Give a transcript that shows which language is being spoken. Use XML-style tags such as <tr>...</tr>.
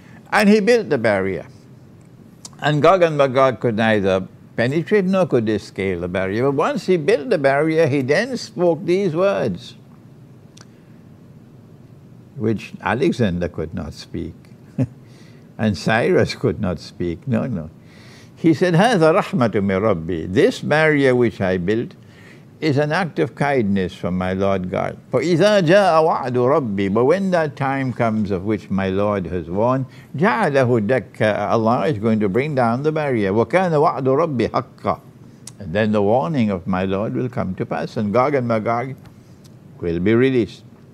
<en>And he built the barrier. And Gog and Magog could neither penetrate nor could they scale the barrier. But once he built the barrier, he then spoke these words, which Alexander could not speak, and Cyrus could not speak. No. He said,</en> <ar>هَذَا رَحْمَةٌ مِّن رَبِّي.</ar> <en>This barrier which I built is an act of kindness from my Lord God.</en> <ar>فَإِذَا جَاءَ وَعْدُ رَبِّي.</ar> <en>But when that time comes of which my Lord has warned,</en> <ar>جَعَلَهُ دَكَّ.</ar> <en>Allah is going to bring down the barrier.</en> <ar>وَكَانَ وَعْدُ رَبِّي حَقًّا.</ar> <en>And then the warning of my Lord will come to pass, and Gog and Magog will be released.</en>